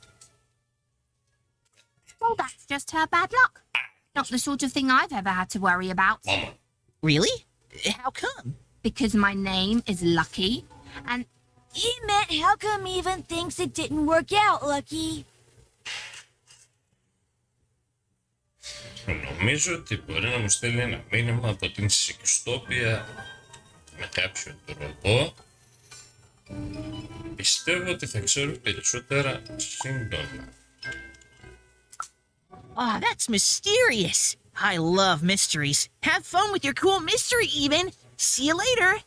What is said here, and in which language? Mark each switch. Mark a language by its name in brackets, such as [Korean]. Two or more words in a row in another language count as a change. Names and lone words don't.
[English] Well, that's just her bad luck. Not the sort of thing I've ever had to worry about. Really? How come? Because my name is Lucky, and He meant how come Even thinks it didn't work out, Lucky? [Greek] νομίζω ότι μπορεί να μου στέλνει ένα μήνυμα από την Σικστόπια με κάποιο τρόπο. Πιστεύω ότι θα ξέρω περισσότερα σύντομα. [English] Ah, that's mysterious. I love mysteries. Have fun with your cool mystery, Even. See you later.